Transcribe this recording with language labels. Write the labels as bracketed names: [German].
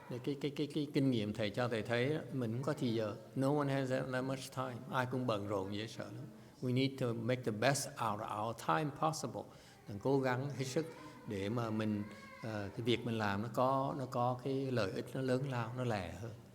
[Vietnamese] Cái kinh nghiệm thầy cho thầy thấy mình không có thời giờ. [English] No one has that much time. [Vietnamese] Ai cũng bận rộn dễ sợ lắm. [English] We need to make the best out of our time possible. [Vietnamese] Đừng cố gắng hết sức để mà mình cái việc mình làm nó có cái lợi ích nó lớn lao, nó lẻ hơn.